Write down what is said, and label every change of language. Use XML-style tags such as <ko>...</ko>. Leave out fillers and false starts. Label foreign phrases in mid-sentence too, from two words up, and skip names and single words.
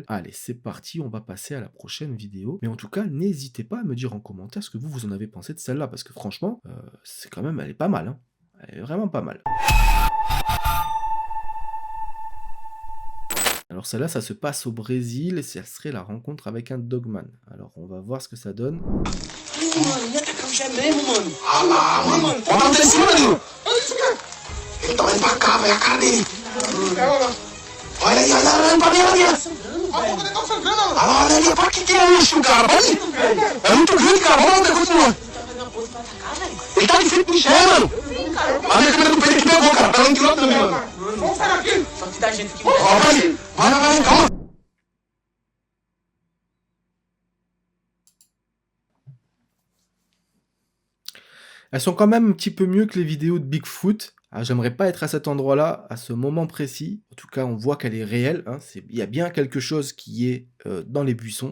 <fr>Allez, c'est parti, on va passer à la prochaine vidéo. Mais en tout cas, n'hésitez pas à me dire en commentaire ce que vous en avez pensé de celle-là, parce que franchement, c'est quand même, elle est pas mal. Hein. Elle est vraiment pas mal. Alors celle-là, ça se passe au Brésil et ça serait la rencontre avec un Dogman. Alors on va voir ce que ça donne.</fr> <pt>Mano, ia tacar o gé mesmo, mano. Ah lá, mano. Bota um em cima, Danilo. Ele tá olhando pra cá, vai a cara dele. Olha aí, olha pra mim, olha ali. Olha ali, pra que é isso, cara? Olha. É muito grande, cara. Olha onde continua. Ele tá de frente pro gé, mano. A minha câmera do peito que pegou, cara. Tá lá em quilômetro também, mano. Vamos sair daqui. Só que dá gente que Ó, vai, calma.</pt> <fr>Elles sont quand même un petit peu mieux que les vidéos de Bigfoot. Ah, j'aimerais pas être à cet endroit-là, à ce moment précis. En tout cas, on voit qu'elle est réelle. Hein. Il y a bien quelque chose qui est dans les buissons.</fr>